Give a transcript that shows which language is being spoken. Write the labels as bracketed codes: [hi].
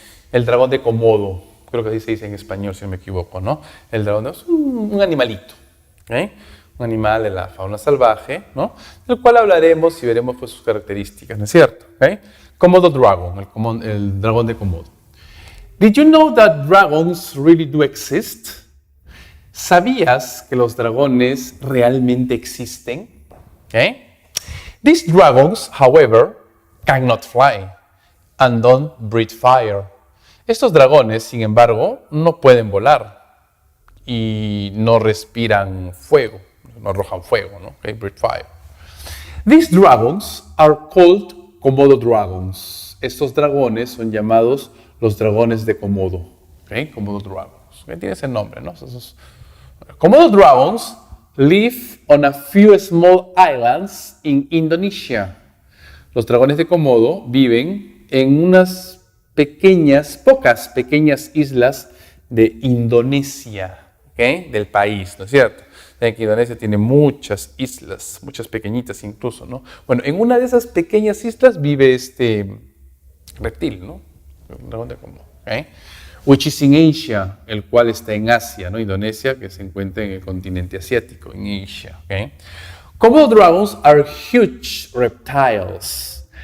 [es] El dragón de Komodo, creo que así se dice en español si no me equivoco, ¿no? El dragón es un animalito, un animal de la fauna salvaje, ¿no? Del cual hablaremos y veremos pues, sus características, ¿no es cierto? Komodo Dragon, el dragón de Komodo. [en] Did you know that dragons really do exist? [es] ¿Sabías que los dragones realmente existen? [en] These dragons, however, cannot fly and don't breathe fire. [es] Estos dragones, sin embargo, no pueden volar y no respiran fuego, no arrojan fuego, ¿no? [en] Breathe fire. These dragons are called Komodo dragons. [es] Estos dragones son llamados los dragones de Komodo. Komodo dragons. Tiene ese nombre, ¿no? [en] Komodo dragons live on a few small islands in Indonesia. [es] Los dragones de Komodo viven en unas pocas pequeñas islas de Indonesia, del país, ¿no es cierto? Que Indonesia tiene muchas islas, muchas pequeñitas incluso, ¿no? Bueno, en una de esas pequeñas islas vive este reptil, ¿no? Un dragón de Komodo. Okay? [en] Which is in Asia, [es] el cual está en Asia, ¿no? Indonesia, que se encuentra en el continente asiático, en Asia. Okay? [en] Komodo dragons are huge reptiles.